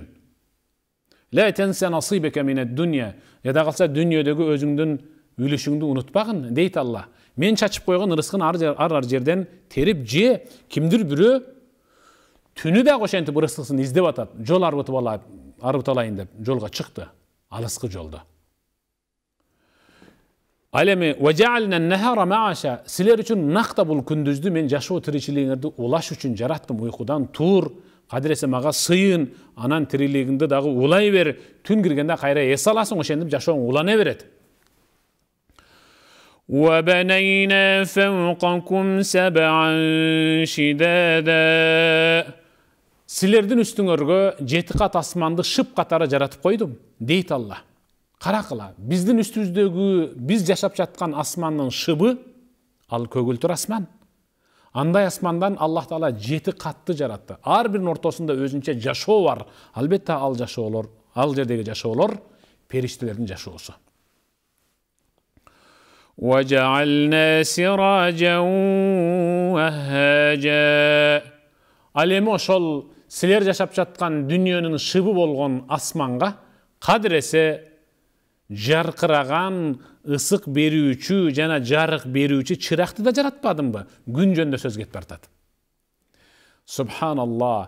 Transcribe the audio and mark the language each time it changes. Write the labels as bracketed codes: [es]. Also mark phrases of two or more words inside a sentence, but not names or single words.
[ar] لا تنس نصيبك من الدنيا, [ky] жада калса дүйнөдөгү өзүңдүн үлүшүңдү унутпагын дейт Алла. Мен чачып койгон ырыскын ар жерден терип же, кимдир бирөө түнү да ошентип ырыскысын издеп атат. Жол арбытып алайын деп жолго чыкты, алыскы жолдо. Ал эми [ar] وَجَعَلْنَا النَّهَارَ مَعَاشًا, [ky] силер үчүн накта бул күндүздү мен жашоо тиричилигиңерди улаш үчүн жараттым. Уйкудан тур, кадыресе мага сыйын, анан тирилигиңди дагы улай бер. Түн киргенде кайра эс аласың, ошентип жашооң улана берет. [ar] وَبَنَيْنَا فَوْقَكُمْ سَبْعًا شِدَادًا. [ky] Силердин үстүңөргө 7 кат асманды шып катары жаратып койдум, дейт Алла. Каракыла, биздин үстүбүздөгү, биз жашап жаткан асмандын шыбы, ал көгүлтүр асман. Андай асмандан Аллах Таала 7 катты жаратты. Ар биринин ортосунда өзүнчө жашоо бар. Албетте ал жашоолор, ал жердеги жашоолор периштелердин жашоосу. [ar] وَجَعَلْنَا سِرَاجًا وَهَّاجًا. [ky] Ал эми ошол силер жашап жаткан дүнүйөнүн шыбы болгон асманга кадыресе жаркыраган, ысык берүүчү жана жарык берүүчү чыракты да жаратпадымбы? Күн жөнүндө сөз кетип бартат. Субханалла.